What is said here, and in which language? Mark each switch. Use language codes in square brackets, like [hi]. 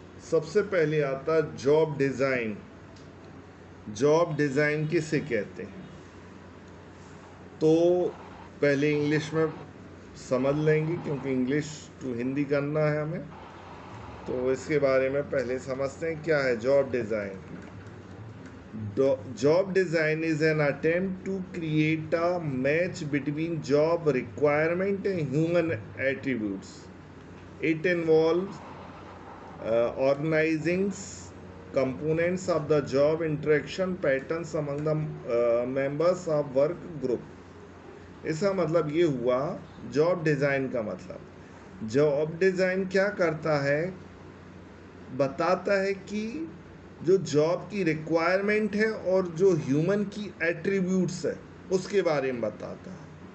[hi] सबसे पहले आता जॉब डिजाइन। जॉब डिजाइन किसे कहते हैं? तो पहले इंग्लिश में समझ लेंगे, क्योंकि इंग्लिश टू हिंदी करना है हमें। तो इसके बारे में पहले समझते हैं क्या है job design. [en] Job design is an attempt to create a match between job requirement and human attributes. It involves organizing components of the job interaction patterns among the members of work group. [hi] इसका मतलब ये हुआ job design का मतलब। Job design क्या करता है? बताता है कि जो जॉब की रिक्वायरमेंट है और जो ह्यूमन की एट्रीब्यूट्स है उसके बारे में बताता है।